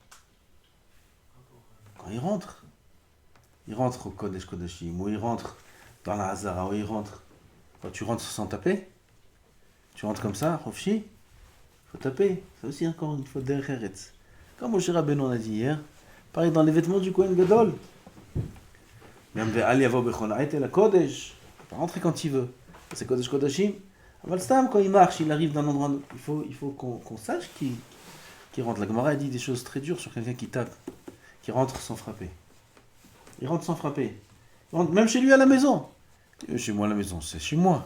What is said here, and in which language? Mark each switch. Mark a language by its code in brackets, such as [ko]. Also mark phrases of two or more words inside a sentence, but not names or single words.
[fr] Quand il rentre au [he] קודש קודשים, [fr] ou il rentre dans la Hazara, ou il rentre. Quand tu rentres sans taper, tu rentres comme ça, Rofshi, faut taper. C'est aussi encore une fois derrière Eretz. Comme Moshe Rabbeinu on a dit hier, pareil dans les vêtements du [he] כהן גדול. Même ואל יבוא בכל עת אל הקודש, [fr] il peut pas rentrer quand il veut. C'est [he] קודש קודשים. אבל סתם, [fr] quand il marche, il arrive d'un endroit, il faut qu'on sache qu'il rentre. La Gemara a dit des choses très dures sur quelqu'un qui tape, qui rentre sans frapper. Il rentre sans frapper. Il rentre même chez lui à la maison. Chez moi à la maison, c'est chez moi.